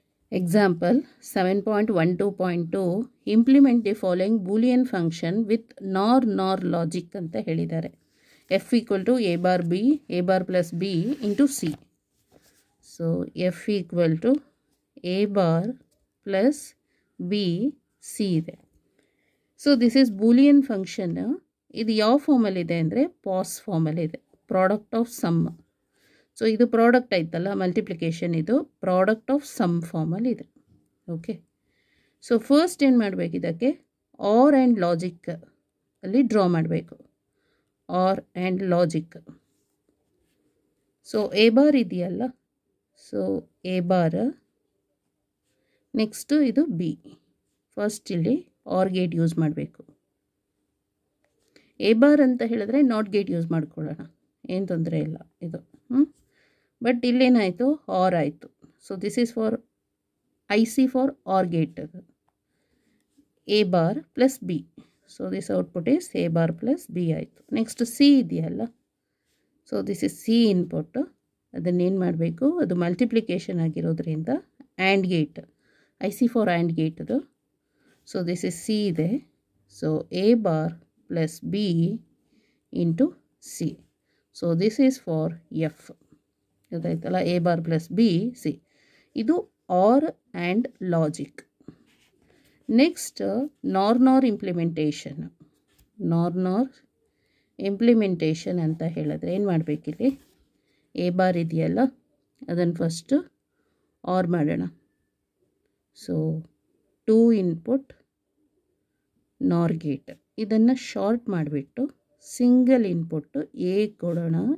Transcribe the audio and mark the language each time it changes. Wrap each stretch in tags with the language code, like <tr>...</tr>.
<en>Example 7.12.2 implement the following boolean function with NOR logic</en> <kn>anta helidare.</kn> <en>F equal to a bar plus b into c. So F equal to a bar plus b c ಇದೆ. So this is boolean function.</en> <kn>ಇದು ಯಾವ ಫಾರ್ಮಲ್ಲಿ ಇದೆ ಅಂದರೆ pass ಫಾರ್ಮಲ್ಲಿ ಇದೆ. Product of some. So ಇದು product ಆಯ್ತಲ್ಲ, ಮಲ್ಟಿಪ್ಲಿಕೇಶನ್, ಇದು ಪ್ರಾಡಕ್ಟ್ ಆಫ್ ಸಮ್ ಫಾರ್ಮಲ್ಲಿ ಇದೆ. ಓಕೆ, ಸೊ ಫಸ್ಟ್ ಏನು ಮಾಡಬೇಕು, ಇದಕ್ಕೆ ಆರ್ ಆ್ಯಂಡ್ ಲಾಜಿಕ್ ಅಲ್ಲಿ ಡ್ರಾ ಮಾಡಬೇಕು. R and logic. So A bar ಇದೆಯಲ್ಲ, ಸೊ ಎ ಬಾರ್, ನೆಕ್ಸ್ಟು ಇದು ಬಿ. ಫಸ್ಟ್ ಇಲ್ಲಿ ಆರ್ ಗೇಟ್ ಯೂಸ್ ಮಾಡಬೇಕು. ಎ ಬಾರ್ ಅಂತ ಹೇಳಿದ್ರೆ ನಾಟ್ ಗೇಟ್ ಯೂಸ್ ಮಾಡ್ಕೊಳ್ಳೋಣ, ಏನು ತೊಂದರೆ ಇಲ್ಲ ಇದು.</kn> <en>but</en> <kn>ಇಲ್ಲೇನಾಯಿತು, ಆರ್ ಆಯಿತು.</kn> <en>So this is for I see for or gate. A bar plus B. So this output is A bar plus B ಆಯಿತು. Next C ಇದೆಯಲ್ಲ, so this is C input.</en> <kn>ಅದನ್ನೇನು ಮಾಡಬೇಕು, ಅದು ಮಲ್ಟಿಪ್ಲಿಕೇಶನ್ ಆಗಿರೋದ್ರಿಂದ and gate, I C for and gate ಅದು.</kn> <en>So this is C ಇದೆ. So A bar plus b into c. So this is for f.</en> <kn>ಗೊತ್ತಾಯ್ತಲ್ಲ,</kn> <en>a bar plus b c. ಇದು or and logic. Next NOR implementation.</en> <kn>NOR implementation ಅಂತ ಹೇಳಿದ್ರೆ ಏನು ಮಾಡಬೇಕಿಲ್ಲಿ, a bar ಇದೆಯಲ್ಲ ಅದನ್ನು first R ಮಾಡೋಣ. So 2 input NOR gate, ಇದನ್ನು short ಮಾಡಿಬಿಟ್ಟು ಸಿಂಗಲ್ ಇನ್ಪುಟ್ಟು ಎ ಕೊಡೋಣ.</kn>